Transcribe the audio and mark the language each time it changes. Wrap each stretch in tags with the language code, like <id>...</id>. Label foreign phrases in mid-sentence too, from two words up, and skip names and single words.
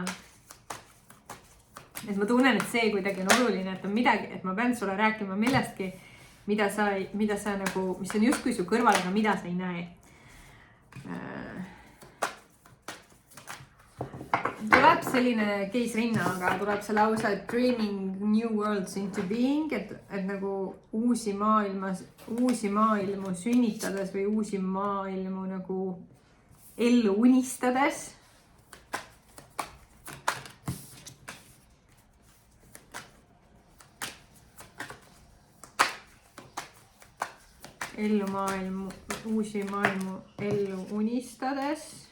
<et>Et ma tunnen, et see kuidagi on oluline, et on midagi, et ma pean sulle rääkima millestki, mida sa nagu, mis on justkui su kõrval, aga mida sa ei näe. Tuleb selline keisrinnaga, tuleb see lausa</et> <en>dreaming new worlds into being,</en> <et>et nagu uusi maailmu sünnitades või uusi maailmu nagu ellu unistades. Uusi maailmu ellu unistades.</et>